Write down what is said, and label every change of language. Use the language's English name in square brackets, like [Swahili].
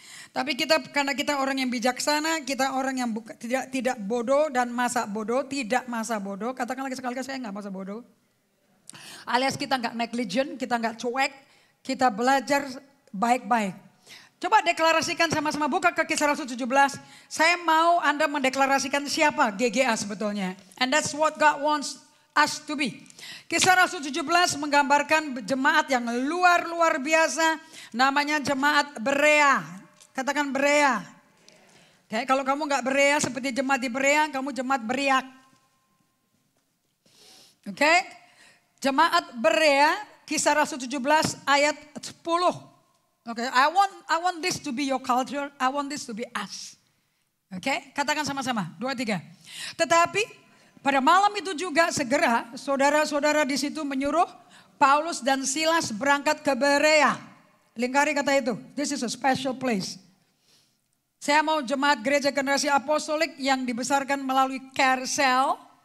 [Indonesian] Tapi karena kita orang yang bijaksana, kita orang yang tidak bodoh dan masa bodoh, tidak masa bodoh. Katakan lagi sekali saya nggak masa bodoh. Alias kita nggak negligent, kita nggak cuek, kita belajar baik-baik. Coba deklarasikan sama-sama, buka ke Kisah Rasul 17. Saya mau Anda mendeklarasikan siapa GGA sebetulnya. [English] And that's what God wants us to be. [Indonesian] Kisah Rasul 17 menggambarkan jemaat yang luar biasa. Namanya jemaat Berea. Katakan Berea. Oke, kalau kamu gak Berea seperti jemaat di Berea, kamu jemaat Beriak. Oke, jemaat Berea, Kisah Rasul 17 ayat 10. [English] Okay, I want this to be your culture. I want this to be us. [Indonesian] Oke, katakan sama-sama. [English] 2, 3. [Indonesian] Tetapi pada malam itu juga segera saudara-saudara di situ menyuruh Paulus dan Silas berangkat ke Berea. Lingkari kata itu. [English] This is a special place. [Indonesian] Saya mau jemaat gereja generasi apostolik yang dibesarkan melalui Care Cell.